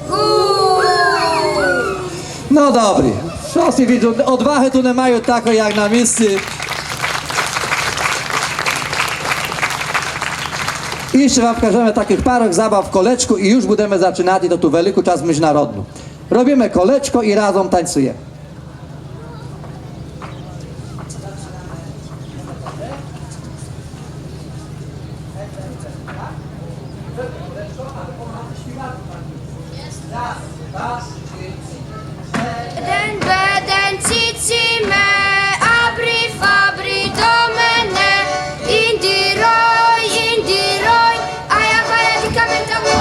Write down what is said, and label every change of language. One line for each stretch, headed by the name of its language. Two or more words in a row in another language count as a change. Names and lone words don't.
Polish: No dobry. Wszyscy widzą, odwagi tu nie mają taką jak na miejscu. I jeszcze wam pokażemy takich parę zabaw w koleczku i już będziemy zaczynać, i to tu wielki czas międzynarodny. Robimy koleczko i razem tańcujemy. Den beden cici me, abri fabri domene, indiroi, aia di camenta mua.